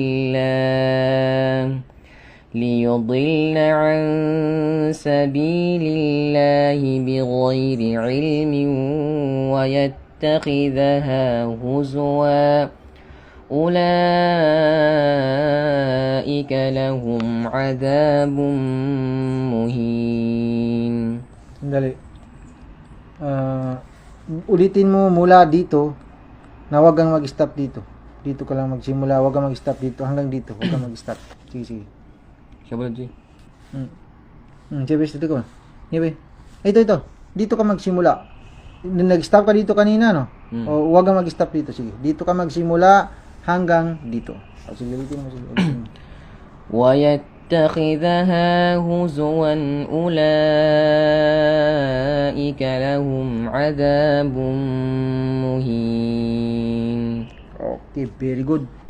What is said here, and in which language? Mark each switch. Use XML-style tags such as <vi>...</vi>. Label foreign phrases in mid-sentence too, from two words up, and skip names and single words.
<ar>الله بغير علم ويتخذها هزوا أولئك لهم عذاب مهين.</ar> <tl>Sandali. Ulitin mo mula dito na wag kang mag-stop dito. Dito ka lang magsimula, wag kang mag-stop dito hanggang dito, wag kang mag-stop. Sige.</tl> <ms>Siapa lagi?</ms> <tl>Sige, dito ka. Ito. Dito ka magsimula. Nag-stop ka dito kanina, no? O wag kang mag-stop dito, sige. Dito ka magsimula hanggang dito. O sige, ulitin mo.</tl> <ar>ويتخذها هزوا أولئك لهم عذاب مهين.</ar> <en>Okay, very good.</en>